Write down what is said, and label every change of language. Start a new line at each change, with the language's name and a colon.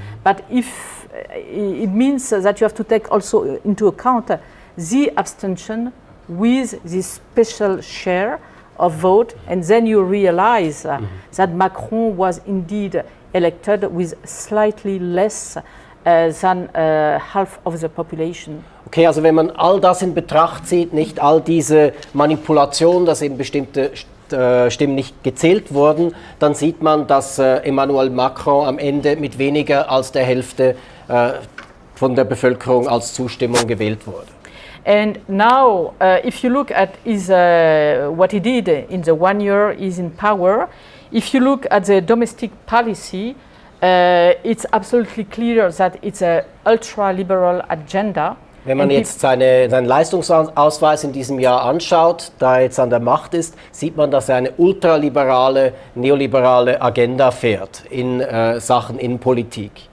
English: But if it means that you have to take also into account the abstention with this special share of vote, and then you realize that Macron was indeed elected with slightly less than half of the population.
German: Okay, also wenn man all das in Betracht zieht, nicht all diese Manipulation, dass eben bestimmte Stimmen nicht gezählt wurden, dann sieht man, dass Emmanuel Macron am Ende mit weniger als der Hälfte von der Bevölkerung als Zustimmung gewählt wurde.
English: And now, if you look at what he did in the 1 year he's in power, if you look at the domestic policy, it's absolutely clear that it's an ultra-liberal agenda.
German: Wenn man jetzt seinen Leistungsausweis in diesem Jahr anschaut, da er jetzt an der Macht ist, sieht man, dass er eine ultraliberale, neoliberale Agenda fährt in Sachen Innenpolitik.